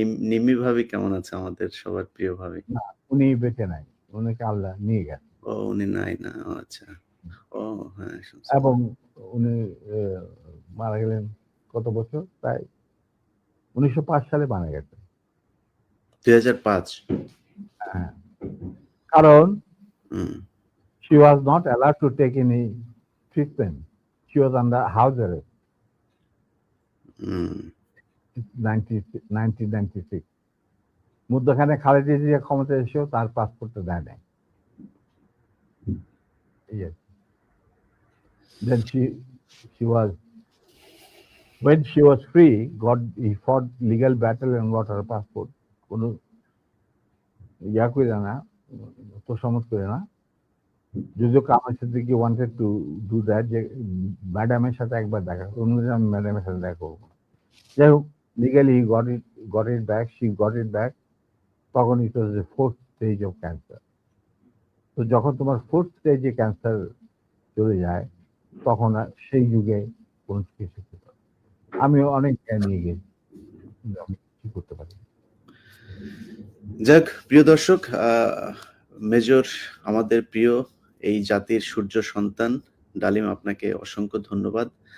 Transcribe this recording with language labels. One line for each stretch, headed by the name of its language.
Bangla: নিম্মি ভাবি কেমন আছে? আমাদের সবার প্রিয় ভাবি। না, উনি বেঁচে নাই, উনাকে আল্লাহ নিয়ে গেছে। ও, উনি নাই না? আচ্ছা। ও হ্যাঁ, এবং উনি মারা গেলেন কত বছর, প্রায় 1905 সালে মারা গেছেন। 2005?
English: হ্যাঁ, কারণ she was not allowed to take any treatment. She was under house arrest.
Bangla: 1996 মধ্যখানে খালেদা জিয়া ক্ষমতা এসেও তার পাসপোর্টটা দেয় নাই।
English: Yes. Then she was, when she was free, he fought legal battle and got her passport.
Bangla: কোনো ইয়া করে না, তোষামত করে না। যদিও Kamal Siddiqui wanted to do that, যে ম্যাডামের সাথে একবার দেখা, অন্যদিন আমি ম্যাডামের সাথে দেখা করবো।
English: যাই হোক, legally he got it back, she got it back. তখন it was the 4th stage of cancer.
Bangla: তো যখন তোমার 4th স্টেজে ক্যান্সার চলে যায়, তখন আর সেই যুগে কোনো চিকিৎসা করতে পারে। আমি অনেক জ্ঞান নিয়ে গেছি, আমি কি করতে পারি। যাক, প্রিয় দর্শক, মেজর আমাদের প্রিয় এই জাতির সূর্য সন্তান ডালিম, আপনাকে অসংখ্য ধন্যবাদ।